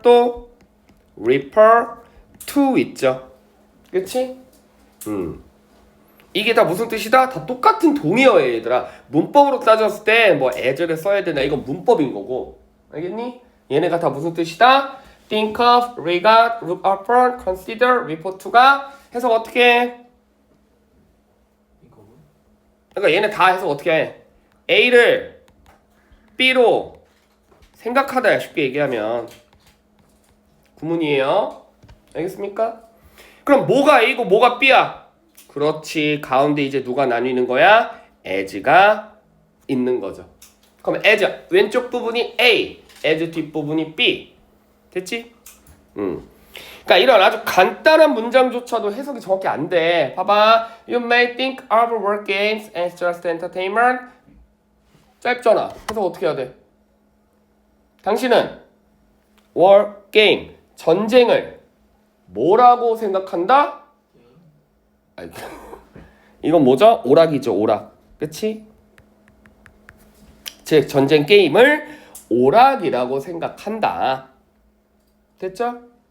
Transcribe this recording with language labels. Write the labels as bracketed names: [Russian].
[Korean] 또 refer to 있죠. 그치? 이게 다 무슨 뜻이다? 다 똑같은 동의어예요, 얘들아. 문법으로 따졌을 때 뭐 as를 써야 되나 이건 문법인 거고. 알겠니? 얘네가 다 무슨 뜻이다? think of, regard, look upon, consider, refer to가 해석 어떻게 해? 그러니까 얘네 다 해석 어떻게 해? A를 B로 생각하다야. 쉽게 얘기하면 구문이에요. 알겠습니까? 그럼 뭐가 A고 뭐가 B야? 그렇지. 가운데 이제 누가 나뉘는 거야? as가 있는 거죠. 그럼 as 왼쪽 부분이 A, as 뒷부분이 B. 됐지? 그러니까 이런 아주 간단한 문장조차도 해석이 정확히 안 돼. 봐봐. [English] You may think of war games as just entertainment. [Korean] 짧잖아. 해석 어떻게 해야 돼? 당신은 war game, 전쟁을 뭐라고 생각한다? 이건 뭐죠? 오락이죠. 오락. 그치? 즉 전쟁 게임을 오락이라고 생각한다. 됐죠?